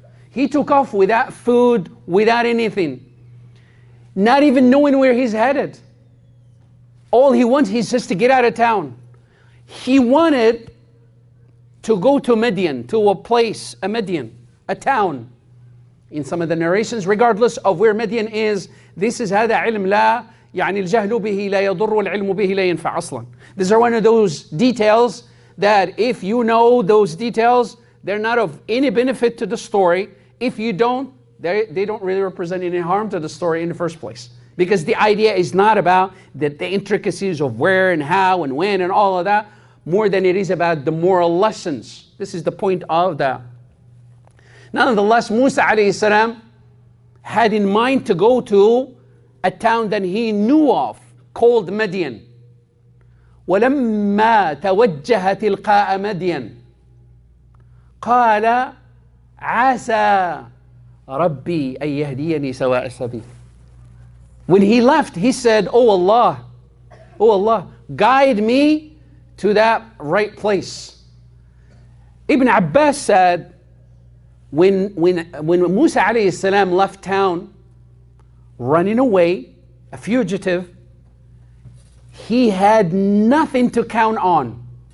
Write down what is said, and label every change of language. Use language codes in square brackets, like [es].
[en] He took off without food, without anything. Not even knowing where he's headed. All he wants is just to get out of town. He wanted to go to Madyan, to a place, Madyan, a town. in some of the narrations, regardless of where Madyan is, this is [ar] هذا علم لا يعني الجهل به لا يضر والعلم به لا ينفع أصلا. [en] These are one of those details that if you know those details, they're not of any benefit to the story. If you don't, they don't really represent any harm to the story in the first place. Because the idea is not about the intricacies of where and how and when and all of that, more than it is about the moral lessons. This is the point of that. Nonetheless, Musa alayhi salam had in mind to go to a town that he knew of called Madyan. [ar] ولما توجه تلقاء مدين قال عسى ربي أن يهديني سواء السبيل. [en] When he left, he said, oh Allah, guide me to that right place. Ibn Abbas said, when Musa alayhi salam left town, running away, a fugitive, he had nothing to count on.